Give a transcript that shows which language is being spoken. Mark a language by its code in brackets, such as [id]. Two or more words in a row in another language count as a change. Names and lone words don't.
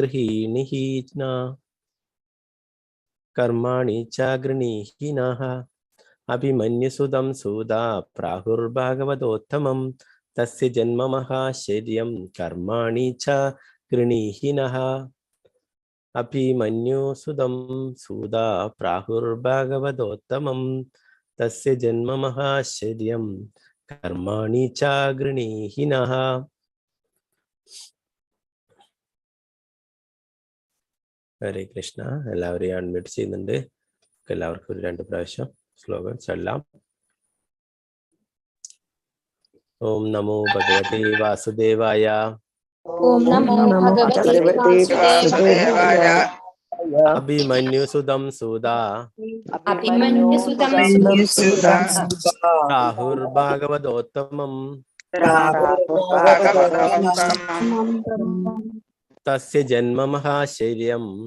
[sa] गृहीणीनः अभिमन्युसुदं सूदा प्राहुर्भागवतोत्तमं तस्य जन्म महाशौर्यं कर्माणि च गृहीणीनः अभिमन्युसुदं सूदा प्राहुर्भागवतोत्तमं तस्य जन्म महाशौर्यं कर्माणि च गृहीणीनः। ഹരേ കൃഷ്ണ. [ml] എല്ലാവരെയും അൺമ്യൂട്ട് ചെയ്യുന്നുണ്ട്. എല്ലാവർക്കും 2 പ്രാവശ്യം ശ്ലോകം ചൊല്ലാം. [sa] ഓം നമോ ഭഗവതേ വാസുദേവായ ഓം നമോ ഭഗവതേ വാസുദേവായ അഭിമന്യുസുതം സൂതാ പ്രാഹുർഭാഗവതോത്തമം തസ്യ ജന്മ മഹാശൗര്യം